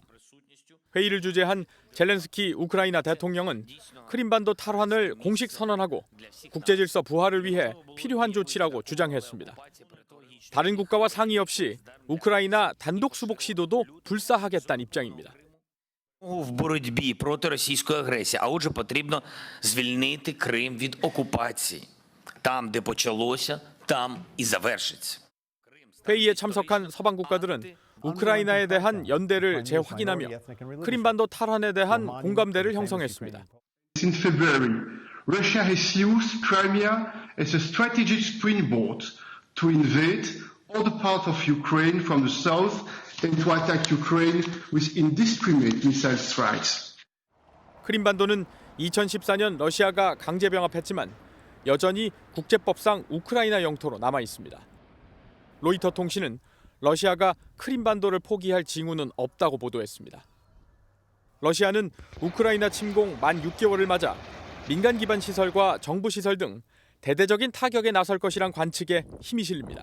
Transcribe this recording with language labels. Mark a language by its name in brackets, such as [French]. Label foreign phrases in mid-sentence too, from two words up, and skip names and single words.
[Korean] 회의를 주재한 젤렌스키 우크라이나 대통령은 크림반도 탈환을 공식 선언하고 국제질서 부활을 위해 필요한 조치라고 주장했습니다. 다른 국가와 상의 없이 우크라이나 단독 수복 시도도 불사하겠다는 입장입니다. [Ukrainian] В боротьбі проти російської агресії, а отже потрібно звільнити Крим від окупації. Там, де почалося, там і завершиться. [Korean] 회의에 참석한 서방 국가들은 우크라이나에 대한 연대를 재확인하며 크림반도 탈환에 대한 공감대를 형성했습니다. [English] Since February, Russia has used Crimea as a strategic springboard to invade other parts of Ukraine from the south and to attack Ukraine with indiscriminate missile strikes. [Korean] 크림반도는 2014년 러시아가 강제 병합했지만 여전히 국제법상 우크라이나 영토로 남아 있습니다. 로이터 통신은 러시아가 크림반도를 포기할 징후는 없다고 보도했습니다. 러시아는 우크라이나 침공 만 6개월을 맞아 민간 기반 시설과 정부 시설 등 대대적인 타격에 나설 것이란 관측에 힘이 실립니다.